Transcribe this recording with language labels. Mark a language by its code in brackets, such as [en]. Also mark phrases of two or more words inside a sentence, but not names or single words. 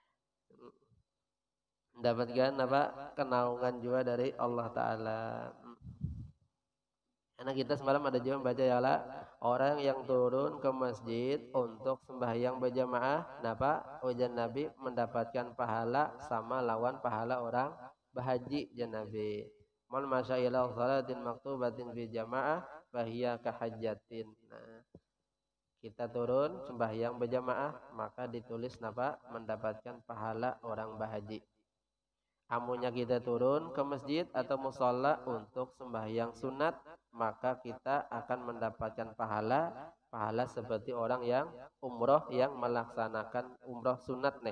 [bjn] mendapatkan apa kenaungan juga dari Allah Taala karena kita semalam ada juga membaca ya lah orang yang turun ke masjid untuk sembahyang berjamaah napa ujian Nabi mendapatkan pahala sama lawan pahala orang berhaji jan Nabi [ar] من مشى إلى صلاة مكتوبة في جماعة فهي كحجة. [bjn] Nah, kita turun sembahyang berjamaah maka ditulis napa mendapatkan pahala orang berhaji. Amunya kita turun ke masjid atau musholla untuk sembahyang sunat maka kita akan mendapatkan pahala seperti orang yang umroh yang melaksanakan umroh sunat nih.